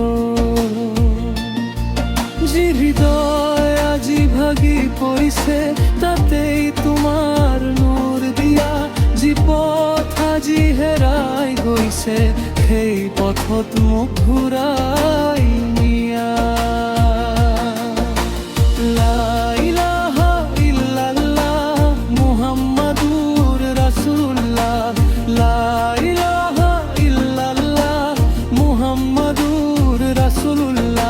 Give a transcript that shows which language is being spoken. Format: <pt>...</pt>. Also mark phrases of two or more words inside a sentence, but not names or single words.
<as>যি হৃদয় আজি ভাগি পৰিছে, তাতেই তোমাৰ নূৰ দিয়া, যি পথ আজি হেৰাই গৈছে, সেই পথত মোক ঘূৰাই নিয়া।</as> <ar>لا إله إلا الله محمد رسول الله، لا إله إلا الله محمد رسول الله.</ar>